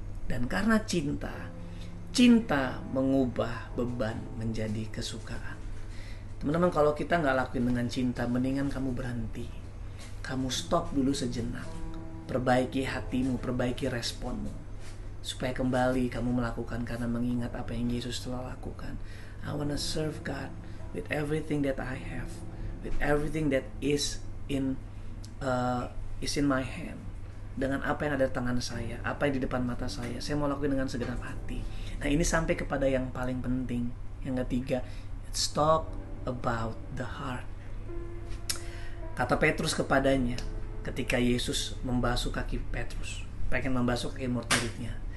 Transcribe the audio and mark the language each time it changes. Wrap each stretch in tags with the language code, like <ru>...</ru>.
<id>Dan karena cinta. Cinta mengubah beban menjadi kesukaan. Teman-teman, kalau kita nggak lakuin dengan cinta, mendingan kamu berhenti. Kamu stop dulu sejenak. Perbaiki hatimu, perbaiki responmu. Supaya kembali kamu melakukan karena mengingat apa yang Yesus telah lakukan.</id> <en>I wanna serve God with everything that I have. With everything that is in my hand.</en> <id>Dengan apa yang ada di tangan saya, apa yang di depan mata saya mau lakukan dengan segenap hati. Nah, ini sampai kepada yang paling penting, yang ketiga,</id> <en>it's talk about the heart.</en> <id>Kata Petrus kepadanya ketika Yesus membasuh kaki Petrus, pengen membasuh kaki murid-muridnya.</id>